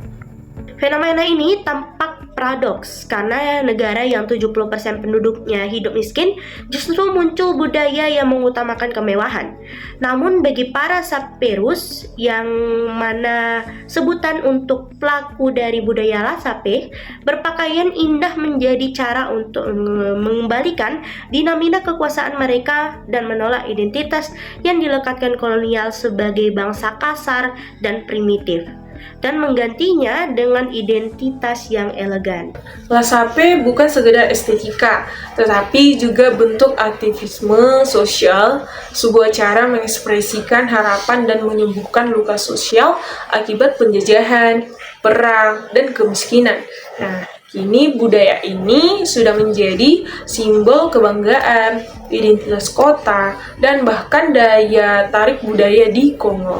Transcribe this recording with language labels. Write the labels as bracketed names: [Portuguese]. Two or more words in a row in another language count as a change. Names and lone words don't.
[Indonesian] Fenomena ini tampak paradoks karena negara yang 70% penduduknya hidup miskin justru muncul budaya yang mengutamakan kemewahan. Namun bagi para sapperus yang mana sebutan untuk pelaku dari budaya laissez-faire, berpakaian indah menjadi cara untuk mengembalikan dinamika kekuasaan mereka dan menolak identitas yang dilekatkan kolonial sebagai bangsa kasar dan primitif, dan menggantinya dengan identitas yang elegan. Laissez-faire bukan sekedar estetika, tetapi juga bentuk aktivisme sosial, sebuah cara mengekspresikan harapan dan menyembuhkan luka sosial akibat penjajahan, perang, dan kemiskinan. Nah, kini budaya ini sudah menjadi simbol kebanggaan, identitas kota, dan bahkan daya tarik budaya di Kongo.